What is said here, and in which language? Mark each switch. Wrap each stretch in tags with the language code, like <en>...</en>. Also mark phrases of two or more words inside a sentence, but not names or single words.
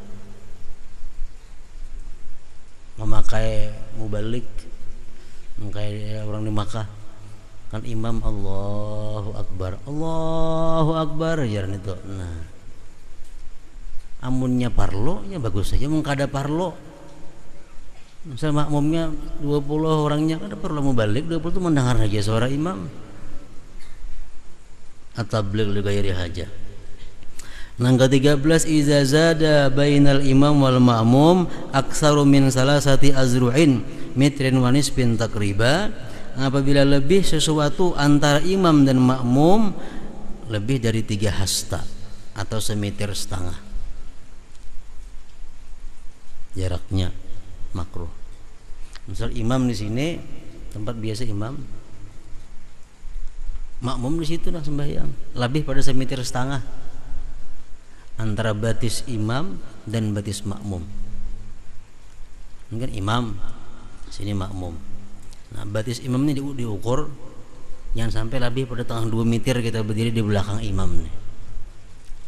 <bjn>Memakai mubalik kayak orang di Makkah kan imam</bjn> <ar>الله أكبر</ar> <bjn>jaran itu. Nah amunnya parlo ya bagus saja, mengkada parlo. Misal makmumnya 20 orangnya kada perlu mubalik, 20 itu mendengar saja suara imam.</bjn> <ar>التبليغ لغير حاجة.</ar> <bjn>Yang ke-13</bjn> <ar>إذا زاد بين الإمام والمأموم أكثر من ثلاثة أذرع متر ونصف تقريبا,</ar> <bjn>apabila lebih sesuatu antara imam dan makmum lebih dari 3 hasta atau semeter setengah jaraknya, makruh. Misal imam di sini tempat biasa imam, makmum di situ lah sembahyang, lebih pada semeter setengah antara batis imam dan batis makmum. Mungkin imam sini makmum. Nah batis imam ini diukur jangan sampai lebih pada tengah 2 meter kita berdiri di belakang imam nih.</bjn>